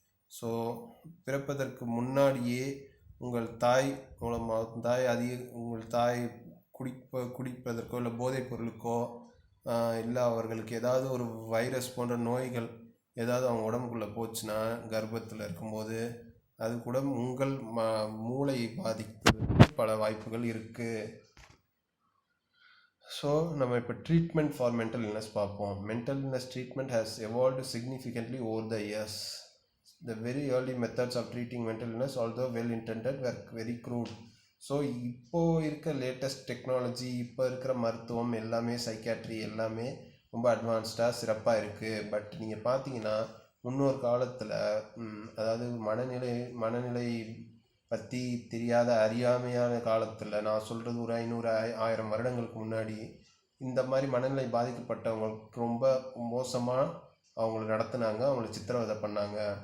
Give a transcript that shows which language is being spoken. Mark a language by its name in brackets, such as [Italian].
[Tamil] So பிறப்பதற்கு முன்னாடியே உங்கள் தாய் மூலமாக உங்கள் தாய் குடிப்பதற்கோ இல்லை போதைப் பொருளுக்கோ இல்லை அவர்களுக்கு ஏதாவது ஒரு வைரஸ் போன்ற நோய்கள் ஏதாவது அவங்க உடம்புக்குள்ளே போச்சுன்னா கர்ப்பத்தில் இருக்கும்போது அது கூட உங்கள் மூளையை பாதிப்பதற்கு பல வாய்ப்புகள் இருக்குது. [English] so [Tamil] நம்ம இப்போ [English] treatment for mental illness [Tamil] பார்ப்போம். [English] Mental illness treatment has evolved significantly over the years. The very early methods of treating mental illness, although well intended, were very crude. [Tamil] So இப்போது இருக்க லேட்டஸ்ட் டெக்னாலஜி, இப்போ இருக்கிற மருத்துவம் எல்லாமே, psychiatry எல்லாமே ரொம்ப அட்வான்ஸ்டாக சிறப்பாக இருக்குது. பட் நீங்கள் பார்த்தீங்கன்னா முன்னொரு காலத்தில், அதாவது மனநிலை பற்றி தெரியாத அறியாமையான காலத்தில், நான் சொல்கிறது ஒரு 500-1000 வருடங்களுக்கு முன்னாடி இந்த மாதிரி மனநிலை பாதிக்கப்பட்டவங்களுக்கு ரொம்ப மோசமாக அவங்கள நடத்துனாங்க, அவங்கள சித்திரவதை பண்ணாங்க.